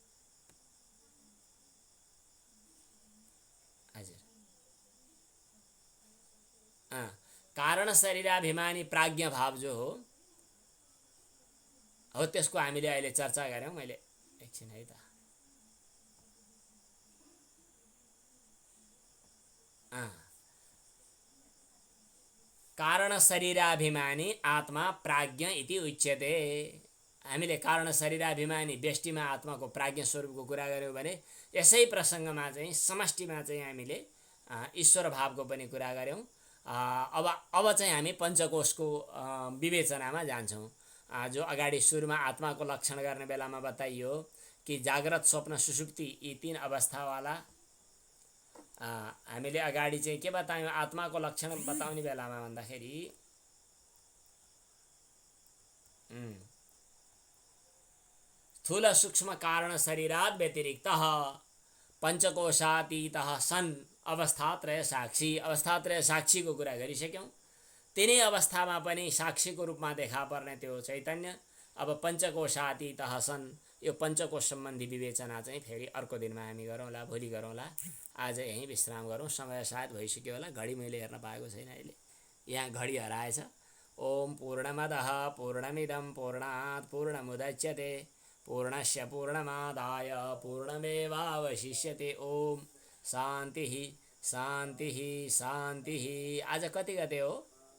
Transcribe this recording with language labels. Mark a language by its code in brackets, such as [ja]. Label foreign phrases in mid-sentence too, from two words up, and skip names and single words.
[ne] हजुर, कारण शरीराभिमानी प्राज्ञ भाव जो हो त्यसको हामीले अहिले चर्चा गऱ्यौँ। मैले एकछिन है त, [sa] कारण शरीराभिमानी आत्मा प्राज्ञ इति उच्यते। [ne] हामीले कारण शरीराभिमानी व्यष्टिमा आत्माको प्राज्ञ स्वरूपको कुरा गर्यौँ भने यसै प्रसङ्गमा चाहिँ समष्टिमा चाहिँ हामीले ईश्वर भावको पनि कुरा गर्यौँ। अब चाहिँ हामी पञ्चकोशको विवेचनामा जान्छौँ। जो अगाडि सुरुमा आत्माको लक्षण गर्ने बेलामा बताइयो कि जाग्रत स्वप्न सुषुप्ति यी तीन अवस्थावाला हामीले अगाडि चाहिँ के बतायौँ आत्माको लक्षण बताउने बेलामा भन्दाखेरि [sa] स्थूल सूक्ष्म कारण शरीरात् व्यतिरिक्तः पञ्चकोशातीतः सन् अवस्थात्रय साक्षी, [ne] अवस्थात्रय साक्षीको कुरा गरिसक्यौँ। तिनै अवस्थामा पनि साक्षीको रूपमा देखा पर्ने त्यो चैतन्य अब [sa] पञ्चकोशातीतः सन्। [ne] यो पञ्चकोश सम्बन्धी विवेचना चाहिँ फेरि अर्को दिनमा हामी गरौँला, भोलि गरौँला। आज यहीँ विश्राम गरौँ, समय सायद भइसक्यो होला। घडी मैले हेर्न पाएको छैन, अहिले यहाँ घडी हराएछ। [sa] ओम पूर्णमदः पूर्णमिदं पूर्णात् पूर्णमुदच्यते पूर्णस्य पूर्णमादाय पूर्णमेवावशिष्यते। ओम शान्तिः शान्तिः शान्तिः। [ne] आज कति गते हो?